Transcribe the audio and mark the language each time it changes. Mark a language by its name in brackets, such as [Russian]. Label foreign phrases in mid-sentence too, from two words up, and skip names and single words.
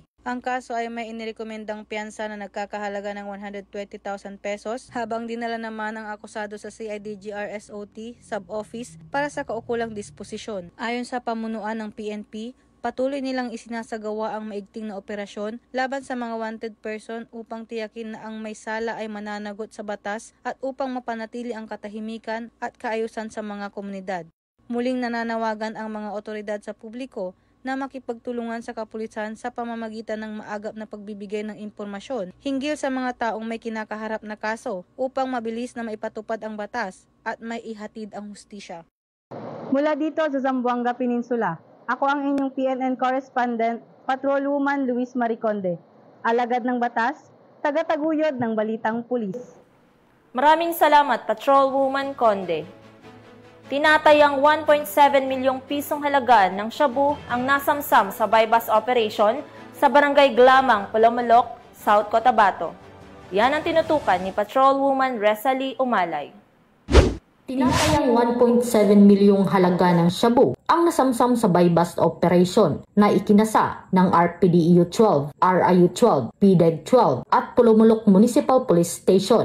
[Filipino] Ang kaso ay may inirekomendang piyansa na nagkakahalaga ng 120,000 pesos habang dinala naman ang akusado sa CIDGR SOT sub-office para sa kaukulang disposisyon. Ayon sa pamunuan ng PNP, patuloy nilang isinasagawa ang maigting na operasyon laban sa mga [English] wanted person [Filipino] upang tiyakin na ang may sala ay mananagot sa batas at upang mapanatili ang katahimikan at kaayusan sa mga komunidad. Muling nananawagan ang mga otoridad sa publiko na makipagtulungan sa kapulisan sa pamamagitan ng maagap na pagbibigay ng impormasyon hinggil sa mga taong may kinakaharap na kaso upang mabilis na maipatupad ang batas at may ihatid ang hustisya. Mula dito sa Zamboanga Peninsula, ako ang inyong [English] PNN correspondent, [Filipino] Patrolwoman Luis Marie Conde, alagad ng batas, tagataguyod ng balitang pulis. Maraming salamat, Patrolwoman Conde. Tinatayang 1.7 milyong pisong halaga ng shabu ang nasamsam sa [English] bypass operation [Filipino] sa Barangay Glamang, Palomalok, South Cotabato. Yan ang tinutukan ni Patrolwoman Resalie Umalay. Tinatayang 1.7 milyong halaga ng shabu ang nasamsam sa [English] bypass operation [Filipino] na ikinasa ng RPDEU 12, RIU 12, PDEG 12 at Pulumulok Municipal Police Station.